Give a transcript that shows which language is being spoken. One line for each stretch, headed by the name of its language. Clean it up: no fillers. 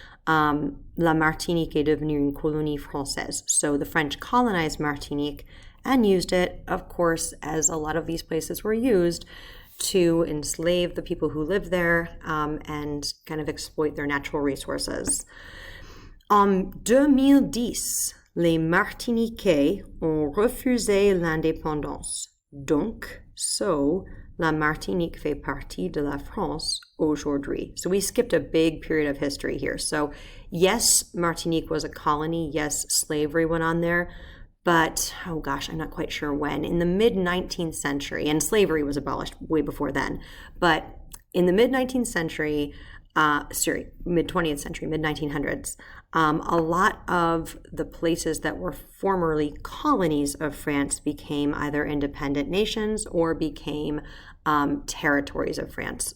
French: La Martinique est devenue une colonie française.
English: So the French colonized Martinique and used it, of course, as a lot of these places were used, to enslave the people who lived there and kind of exploit their natural resources.
French: En 2010, les Martiniquais ont refusé l'indépendance. Donc, la Martinique fait partie de la France aujourd'hui.
English: So we skipped a big period of history here. So yes, Martinique was a colony. Yes, slavery went on there. But, oh gosh, I'm not quite sure when. In the mid-19th century, and slavery was abolished way before then, but in the mid-19th century, mid-20th century, mid-1900s, a lot of the places that were formerly colonies of France became either independent nations or became territories of France.